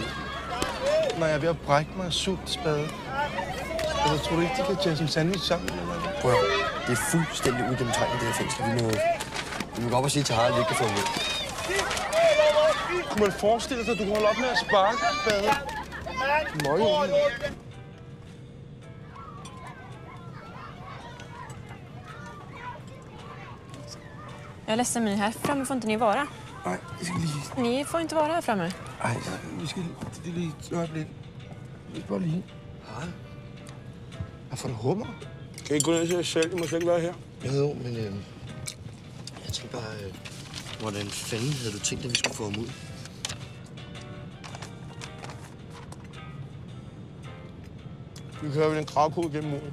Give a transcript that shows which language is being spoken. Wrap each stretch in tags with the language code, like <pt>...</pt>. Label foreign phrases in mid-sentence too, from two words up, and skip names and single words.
<da>Når jeg er ved at brække mig af sultspade. Jeg tror du ikke, de kan tage en sandwich sammen? Eller? Prøv at høre. Det er fuldstændig ugennemtegnet, det her fængsel. Vi må gå op og sige til Harald, at vi ikke kan få ham ud. Kunne man forestille sig, at du kunne holde op med at sparke spade? Møg.</da> <sv>Jag är ledsen, men här framme får inte ni vara.</sv> <da>Nej, vi skal lige...</da> <sv>Ni får inte vara här framme.</sv> <da>Ej, vi skal lige et øjeblik. Vi skal bare lige... Harald? Hvad får du hummer? Kan I gå ned til jer selv? I må slet ikke være her. Jo, men jeg tænker bare, hvordan fanden havde du tænkt, at vi skulle få ham ud? Vi kører vel en gravkode gennem muren.</da>